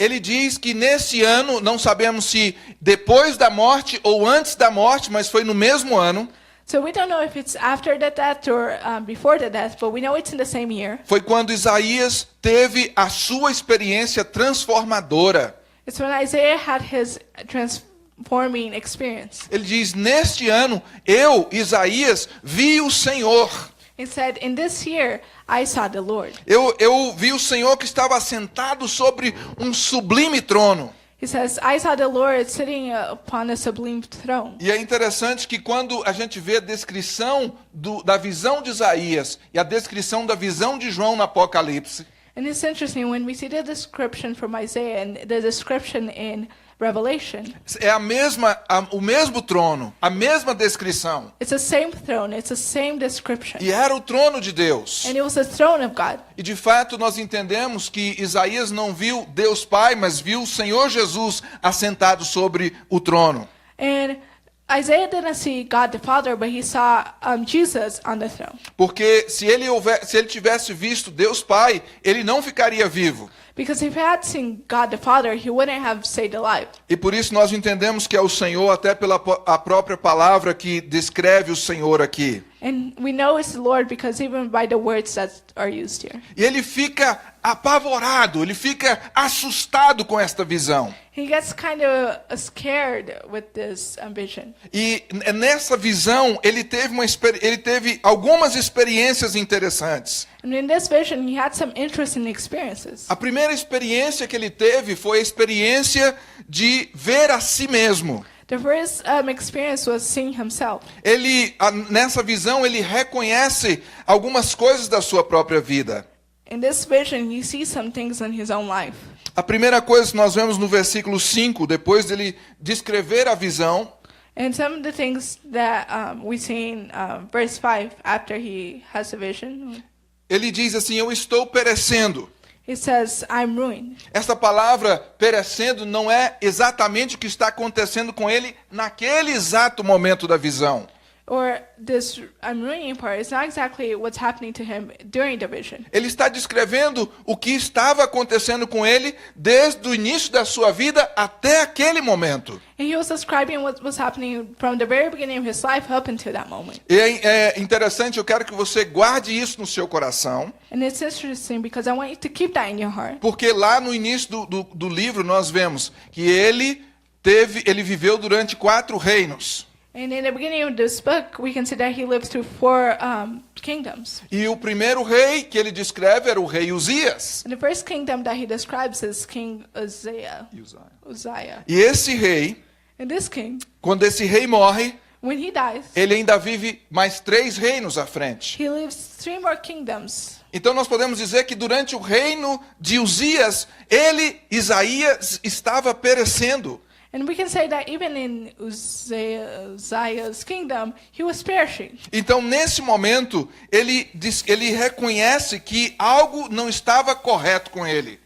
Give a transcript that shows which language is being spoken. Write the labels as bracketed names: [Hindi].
[Portuguese] Ele diz que nesse ano, não sabemos se depois da morte ou antes da morte, mas foi no mesmo ano, [English] So we don't know if it's after the death or before the death, but we know it's in the same year. [Portuguese] foi quando Isaías teve a sua experiência transformadora. [English] It's when Isaiah had his transforming experience. [Portuguese] Ele diz: neste ano, eu, Isaías, vi o Senhor. [English] He said, in this year, I saw the Lord. [Portuguese] Eu vi o Senhor que estava sentado sobre um sublime trono. [English] He says, I saw the Lord sitting upon a sublime throne. [Portuguese] E é interessante que quando a gente vê a descrição da visão de Isaías e a descrição da visão de João no Apocalipse, [English] And it's interesting when we see the description from Isaiah and the description in Revelation. [Portuguese] é o mesmo trono, a mesma descrição. [English] It's the same throne. It's the same description. [Portuguese] E era o trono de Deus. [English] And it was the throne of God. [Portuguese] E de fato nós entendemos que Isaías não viu Deus Pai, mas viu o Senhor Jesus assentado sobre o trono. [English] And Isaiah didn't see God the Father, but he saw Jesus on the throne. [Portuguese] Porque se ele tivesse visto Deus Pai, ele não ficaria vivo. [English] Because if he had seen God the Father, he wouldn't have stayed alive. [Portuguese] E por isso nós entendemos que é o Senhor, até pela a própria palavra que descreve o Senhor aqui. [English] And we know it's the Lord because even by the words that are used here. [Portuguese] E ele fica apavorado, ele fica assustado com esta visão. [English] He gets kind of scared with this vision. [Portuguese] E nessa visão ele teve algumas experiências interessantes. [English] And in this vision, he had some interesting experiences. [Portuguese] A primeira experiência que ele teve foi a experiência de ver a si mesmo. [English] The first experience was seeing himself. [Portuguese] Nessa visão, ele reconhece algumas coisas da sua própria vida. [English] In this vision, he sees some things in his own life. [Portuguese] A primeira coisa que nós vemos no versículo 5, depois dele descrever a visão, [English] And some of the things that we see in verse 5 after he has the vision, [Portuguese] ele diz assim: eu estou perecendo. [English] he says, I'm ruined. [Portuguese] Essa palavra perecendo não é exatamente o que está acontecendo com ele naquele exato momento da visão. [English] Or this I'm ruining part is not exactly what's happening to him during the vision. [Portuguese] Ele está descrevendo o que estava acontecendo com ele desde o início da sua vida até aquele momento. [English] And he was describing what was happening from the very beginning of his life up until that moment. [Portuguese] E é interessante, eu quero que você guarde isso no seu coração, [English] And it's interesting because I want you to keep that in your heart. [Portuguese] porque lá no início do livro nós vemos que ele viveu durante 4 reinos. [English] And in the beginning of this book, we can see that he lived through 4 kingdoms. [Portuguese] E o primeiro rei que ele descreve era o rei Uzias. [English] And the first kingdom that he describes is King Uzziah. [Portuguese] E esse rei, [English] And this king, [Portuguese] quando esse rei morre, [English] when he dies, [Portuguese] ele ainda vive mais 3 reinos à frente. [English] he lives 3 more kingdoms. [Portuguese] Então nós podemos dizer que durante o reino de Uzias, Isaías, estava perecendo. [English] And we can say that even in Uzziah's kingdom, he was perishing. [Portuguese] Então nesse momento, ele reconhece que algo não estava correto com ele.